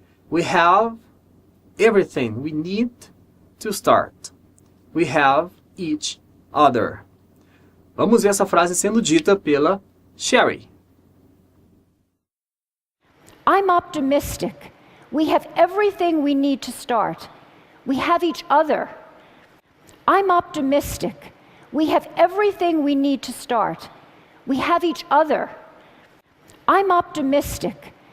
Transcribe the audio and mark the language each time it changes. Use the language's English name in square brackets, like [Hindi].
[English] We have everything we need to start. We have each other. [Portuguese] Vamos ver essa frase sendo dita pela Sherry. [English] I'm optimistic. We have everything we need to start. We have each other. I'm optimistic. We have everything we need to start. We have each other. I'm optimistic.